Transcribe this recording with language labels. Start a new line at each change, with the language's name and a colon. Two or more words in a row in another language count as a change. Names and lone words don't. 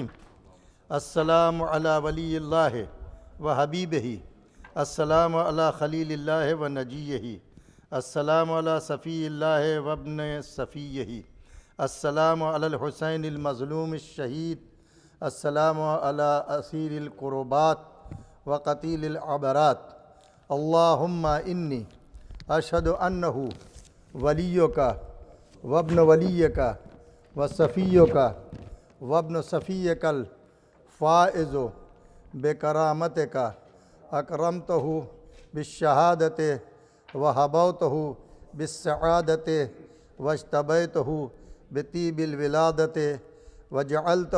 Arabic: السلام علی ولی اللہ و حبیبہ، السلام علی خلیل اللہ و نجیہ، السلام علی صفی اللہ و ابن صفیہ، السلام علی الحسین المظلوم الشہید، السلام علی اسیر القربات و قتیل العبرات. اللہم انی اشہد انہ ولیک و ابن ولیک و صفیک و ابن صفیک الفائز بکرامتک، اکرمتہ بالشہادت و حبوتہ بالسعادت واجتبیتہ بطیب الولادت وجعلتہ